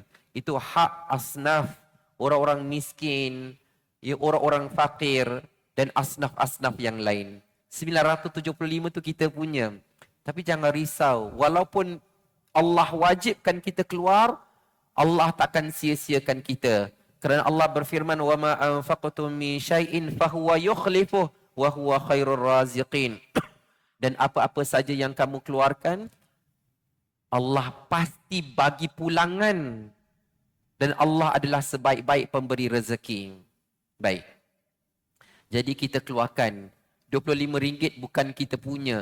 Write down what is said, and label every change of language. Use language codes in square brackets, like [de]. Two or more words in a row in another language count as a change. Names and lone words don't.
[ms] Itu hak asnaf, orang-orang miskin, ya, orang-orang fakir dan asnaf-asnaf yang lain. 975 tu kita punya. Tapi jangan risau, walaupun Allah wajibkan kita keluar, Allah takkan sia-siakan kita. Kerana Allah berfirman, [ar] "وما أنفقتم من شيء فهو يخلفه وهو خير الرازقين." [ms] Dan apa-apa saja yang kamu keluarkan, Allah pasti bagi pulangan. Dan Allah adalah sebaik-baik pemberi rezeki. Baik. Jadi kita keluarkan RM25 bukan kita punya.